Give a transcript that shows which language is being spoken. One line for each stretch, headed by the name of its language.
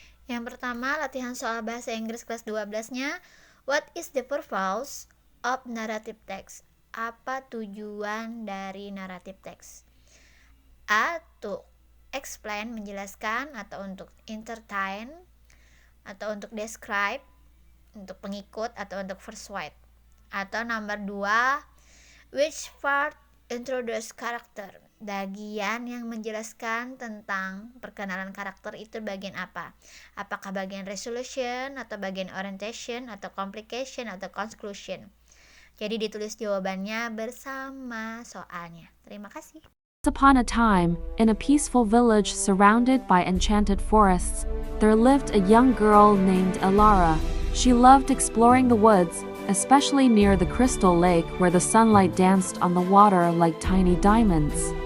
Indonesian: Yang pertama, latihan soal bahasa Inggris kelas 12-nya.
English: What is the purpose of narrative text?
Indonesian: Apa tujuan dari narrative text? A.
English: To explain,
Indonesian: menjelaskan, atau untuk entertain, atau untuk describe, untuk pengikut, atau untuk persuade. Atau nomor 2,
English: which part introduce character?
Indonesian: Bagian yang menjelaskan tentang perkenalan karakter itu bagian apa? Apakah bagian resolution, atau bagian orientation, atau complication, atau conclusion? Jadi ditulis jawabannya bersama soalnya. Terima kasih.
English: Once upon a time, in a peaceful village surrounded by enchanted forests, there lived a young girl named Elara. She loved exploring the woods, especially near the crystal lake where the sunlight danced on the water like tiny diamonds.